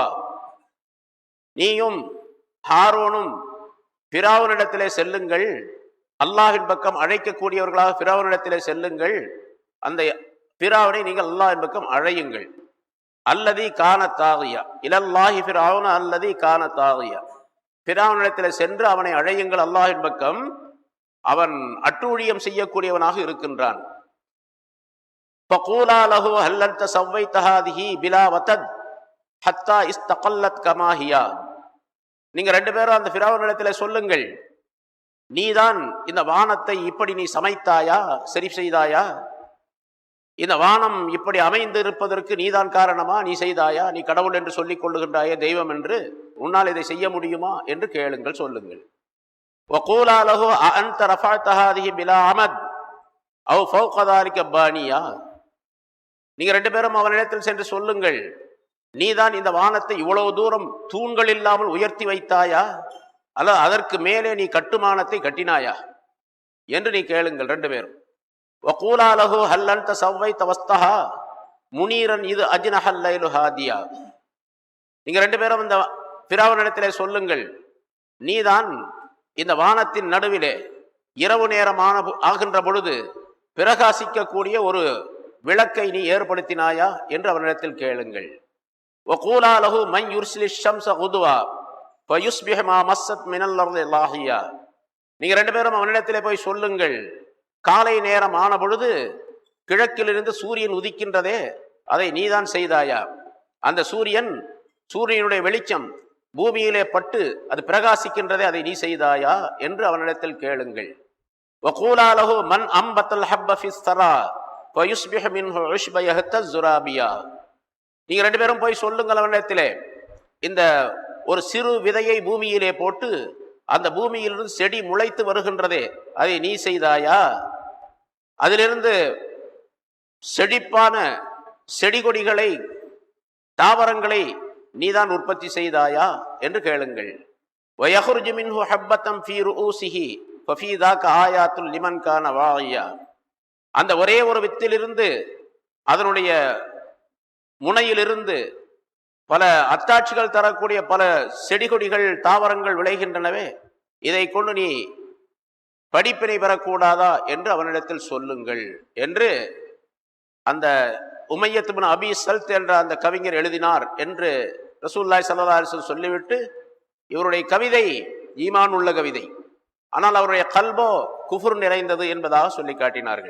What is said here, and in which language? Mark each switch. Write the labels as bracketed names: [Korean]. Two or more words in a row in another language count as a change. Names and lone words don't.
[Tamil] நீயும் ஹாரூனும் ஃபிரௌனிடத்திலே செல்லுங்கள், அல்லாஹ்வின் பக்கம் அழைக்கக்கூடியவர்களாக ஃபிரௌனிடத்திலே செல்லுங்கள், அந்த ஃபிரௌனை நீங்கள் அல்லாஹ்வின் பக்கம் அழையுங்கள். [Arabic] الذي كان طاغيا إلى الله فرعون الذي كان طاغيا. [Tamil] ஃபிரௌனிடத்திலே சென்று அவனை அழையுங்கள் அல்லாஹ்வின் பக்கம், அவன் அட்டூழியம் செய்யக்கூடியவனாக இருக்கின்றான். [Arabic] فقولا له هل انت سويت هذه بلا وتد حتى استقلت كما هي. [Tamil] நீங்க ரெண்டு பேரும் அந்த ஃபிரௌனிடத்திலே சொல்லுங்கள், நீதான் இந்த வானத்தை இப்படி நீ சமைத்தாயா, சரி செய்தாயா? இந்த வானம் இப்படி அமைந்து இருப்பதற்கு நீதான் காரணமா, நீ செய்தாயா? நீ கடவுள் என்று சொல்லிக் கொள்ளுகின்றாயே, தெய்வம் என்று, உன்னால் இதை செய்ய முடியுமா என்று கேளுங்கள், சொல்லுங்கள். [Arabic] وَقُولَا لَهُ أَأَنْتَ رَفَعْتَ هَذِهِ بِلَا عَمَدٍ أَوْ فَوْقَ ذَلِكَ بَانِيًا. [Tamil] நீங்க ரெண்டு பேரும் அவனிடத்தில் சென்று சொல்லுங்கள், நீதான் இந்த வானத்தை இவ்வளவு தூரம் தூண்கள் இல்லாமல் உயர்த்தி வைத்தாயா, அல்லது அதற்கு மேலே நீ கட்டுமானத்தை கட்டினாயா என்று நீ கேளுங்கள் ரெண்டு பேரும். [Arabic] وَقُولَا لَهُ هَلْ أَنْتَ سَوَّيْتَ وَسْطَهَا مُنِيرًا إِذْ أَجْنَحَ اللَّيْلُ هَادِيًا. [Tamil] நீங்க ரெண்டு பேரும் இந்த ஃபிரௌனிடத்திலே சொல்லுங்கள், நீதான் இந்த வானத்தின் நடுவிலே இரவு நேரம் ஆகின்ற பொழுது பிரகாசிக்கக்கூடிய ஒரு விளக்கை நீ ஏற்படுத்தினாயா என்று அவனிடத்தில் கேளுங்கள். [Arabic] وَقُولَا لَهُ مَنْ يُرْسِلِ الشَّمْسَ غُدُوًا فَيُصْبِحُ مَا مَسَّتْ مِنَ الْأَرْضِ لاهِيًا. [Tamil] நீங்க ரெண்டு பேரும் அவனிடத்திலே போய் சொல்லுங்கள், காலை நேரம் ஆன பொழுது கிழக்கிலிருந்து சூரியன் உதிக்கின்றதே, அதை நீதான் செய்தாயா? அந்த சூரியனுடைய வெளிச்சம் பூமியிலே பட்டு அது பிரகாசிக்கின்றதே, அதை நீ செய்தாயா என்று அவனிடத்தில் கேளுங்கள். [Arabic] وَقُولَا لَهُ مَنْ أَنبَتَ الْحَبَّ فِي الثَّرَى فَيُصْبِحُ مِنْهُ عُشْبًا يَهْتَزُّ رَابِيًا. [Tamil] நீங்க ரெண்டு பேரும் போய் சொல்லுங்கள் அவனிடத்திலே, இந்த ஒரு சிறு விதையை பூமியிலே போட்டு அந்த பூமியிலிருந்து செடி முளைத்து வருகின்றதே, அதை நீ செய்தாயா? அதிலிருந்து செழிப்பான செடி கொடிகளை, தாவரங்களை நீதான் உற்பத்தி செய்தாயா என்று கேளுங்கள். [Arabic] وَيَخْرُجُ مِنْهُ حَبَّةً فِي رُؤُوسِهِ فَفِي ذَاكَ آيَاتٌ لِمَنْ كَانَ وَاعِيًا. [Tamil] அந்த ஒரே ஒரு வித்திலிருந்து, அதனுடைய முனையிலிருந்து பல அத்தாட்சிகள் தரக்கூடிய பல செடி கொடிகள், தாவரங்கள் விளைகின்றனவே, இதை கொண்டு நீ படிப்பினை பெறக்கூடாதா என்று அவனிடத்தில் சொல்லுங்கள் என்று அந்த உமையத் இப்னு அபி சல்த் என்ற அந்த கவிஞர் எழுதினார் என்று [Arabic] رسول الله صلى الله عليه وسلم [Tamil] சொல்லிவிட்டு, இவருடைய கவிதை ஈமான் உள்ள கவிதை, ஆனால் அவருடைய [Arabic] قلبه كفر [Tamil] நிறைந்தது என்பதாக சொல்லி காட்டினார்கள்.